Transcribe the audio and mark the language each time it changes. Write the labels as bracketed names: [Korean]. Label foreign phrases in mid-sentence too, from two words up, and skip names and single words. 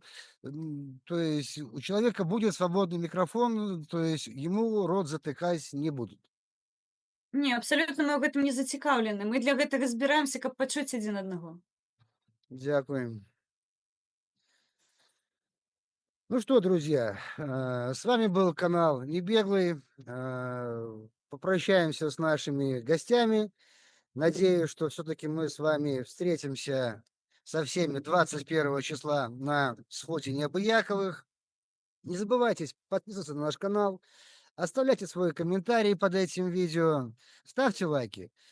[Russian] То есть у человека будет свободный микрофон, то есть ему рот затыкать не будут. [Belarusian] Не, абсалютна мы ў гэтым не зацікаўлены. Мы для гэтага збіраемся, каб пачуць адзін аднаго. [Ukrainian] Дякую. [Russian] Ну что, друзья, с вами был канал Небеглый. Попрощаемся с нашими гостями. Надеюсь, что все-таки мы с вами встретимся со всеми 21 числа на сходе Необыяковых. Не забывайте подписываться на наш канал, оставляйте свои комментарии под этим видео, ставьте лайки.